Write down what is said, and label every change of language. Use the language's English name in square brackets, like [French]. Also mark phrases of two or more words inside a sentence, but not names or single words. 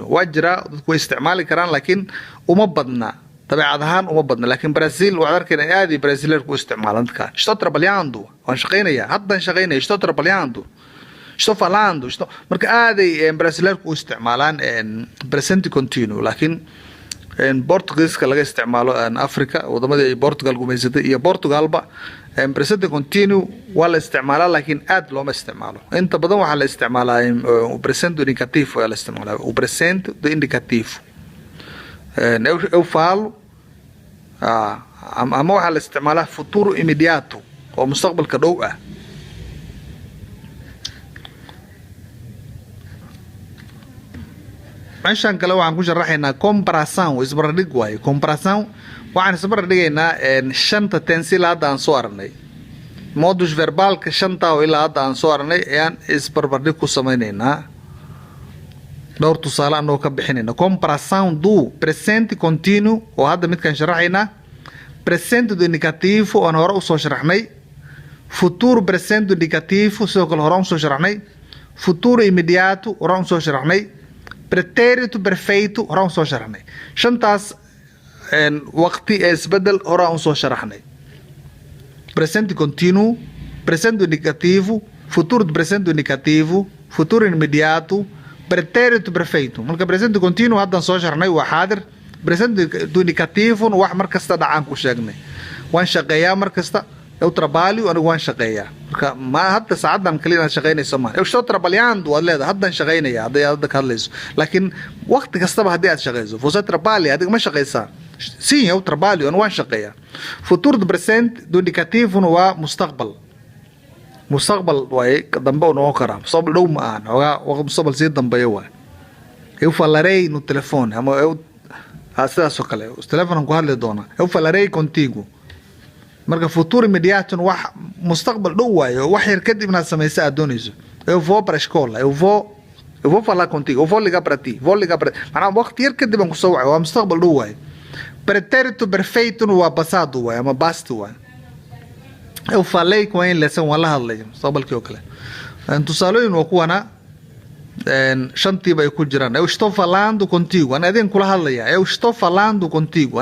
[Somali] waa jira dadku isticmaali karaan laakiin uma badna tabiicad ahaan uma badna laakiin Brazil waa arkayna aad ay Brazilian ku isticmaalaan dadka [Portuguese] estou trabalhando [Somali] waan shaqeynaya haddan shaqeynaya [Portuguese] estou trabalhando estou falando [Somali] marka aad ay Brazilian ku isticmaalaan [Portuguese] present continuo [Somali] laakiin Portugiiska laga isticmaalo Africa wadamada ay Portugal gumeysatay iyo Portugalba [Portuguese] present continuo [Somali] waa la isticmaalaa laakiin aad looma isticmaalo inta badan waxaa la isticmaalaa [Portuguese] presente indicativo [Somali] waa la isticmaalaa [Portuguese] o presente indicativo eu falo [Somali] ama waxaa la isticmaalaa [Portuguese] futuro imediato [Somali] oo mustaqbalka dhow ah meeshan kale waxaan ku sharaxaynaa comparação isbarbardhig waaye comparação waxaan isbarbardhigaynaa shanta tense ilaa hadda aan soo aragnay modus verbalka shanta oo ilaa hadda aan soo aragnay ayaan isbarbardhig ku samaynaynaa dhowr tusaale anoo ka bixinayna [Portuguese] comparação do presente continuo [Somali] oo hadda midkaan sharaxaynaa [Portuguese] presente do indicativo [Somali] oon hore usoo sharaxnay [Portuguese] futuro presente do indicativo [Somali] sidoo kale hore usoo sharaxnay [Portuguese] futuro imediato [Somali] hore usoo sharaxnay [Portuguese] pretérito perfeito [Somali] hore usoo sharaxnay shantaas waqti ee isbedel hore usoo sharaxnay [Portuguese] presente continuo presente indicativo futuro presente indicativo futuro imediato pretérito perfeito [Somali] marka [Portuguese] presente continuo [Somali] haddan soo sharaxnay waa xaadir [Portuguese] presente indicativo [Somali] wax mar kasta dhacaan ku sheegnay waan shaqeeyaa mar kasta [Portuguese] eu trabalho [Somali] anigu waan shaqeeyaa marka ma hadda saacadan kaliya inaad shaqeynayso ma [Portuguese] eu estou trabalhando [Somali] waad leedahay haddan shaqeynaya hadday hadda ka hadlayso laakiin waqti kastaba haddii aad shaqeyso [Portuguese] você trabalha [Somali] adiga ma shaqeysaa [Portuguese] sim eu trabalho [Somali] anigu waan shaqeeyaa [Portuguese] futuro do presente do indicativo [Somali] waa mustaqbal waaye dambe u noqon karaa mustaqbal dhow ma ahan xoogaa mustaqbal sii dambeeya waay [Portuguese] eu falarei no telefone [Somali] ama eu sidaas oo kale telefonan ku hadli doonaa [Portuguese] eu falarei contigo [Somali] marka futuro imediato wax mustaqbal dhow waayo wax yar kadib inaad samayso aad doonayso [Portuguese] eu vou para a escola eu vou falar contigo eu vou ligar para ti [Somali] macnaha waqti yar kadib aan kusoo wacay waa mustaqbal dhow waayo [Portuguese] pretérito perfeito [Somali] waa passado waayo ama past waayo [Portuguese] eu falei com ele assim [Somali] waan la hadlay mustaqbalkii oo kale tusaalooyin waa kuwana shantii bay ku jiraan. [Portuguese] Eu estou falando contigo. [Somali] Aniga adigan kula hadlaya. [Portuguese] Eu estou falando contigo.